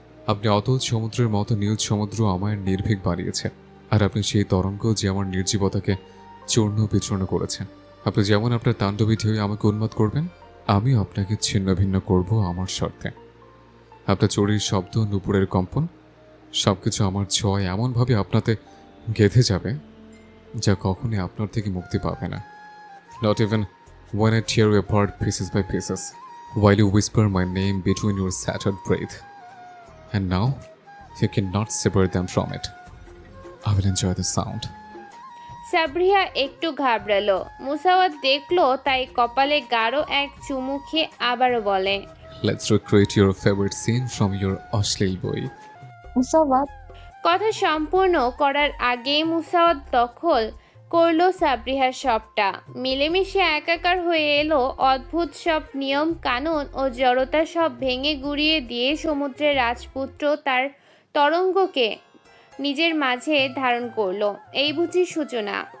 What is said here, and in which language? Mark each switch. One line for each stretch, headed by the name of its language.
Bangla: আপনি অতল সমুদ্রের মতো নীল সমুদ্র আমায় নির্ভীক বানিয়েছে, আর আপনি সেই তরঙ্গ যে আমার নির্জীবতাকে চূর্ণ বিচূর্ণ করেছে। আপনি যেমন আপনার তাণ্ডবী ঢেউয়ে আমাকে উন্মাদ করবেন, আমিও আপনাকে ছিন্ন ভিন্ন করব আমার শর্তে। আপনার চড়ির শব্দ, নুপুরের কম্পন সবকিছু আমার ছোঁয়ায় এমনভাবে আপনাতে গেঁথে যাবে যা কখনই আপনার থেকে মুক্তি পাবে না।
English: Not even when I tear you apart pieces by pieces while you whisper my name between your scattered breath. And now you cannot separate them from it. I will enjoy the sound.
Bangla: সাবরিহা একটু ঘাবড়ালো। মুসাওয়াত দেখলো তাই কপালে গাঢ় এক চুমু খেয়ে আবারও বলে,
English: Let's recreate your favorite scene from your
Bangla: অশ্লীল বই। মুসাওয়াত, কথা সম্পূর্ণ করার আগেই মুসাওয়াত দখল করলো সাবরিহার সবটা। মিলেমিশে একাকার হয়ে এলো অদ্ভুত সব নিয়ম কানুন ও জড়তা সব ভেঙে গুড়িয়ে দিয়ে সমুদ্রের রাজপুত্র তার তরঙ্গকে নিজের মাঝে ধারণ করলো। এই বুঝি সূচনা।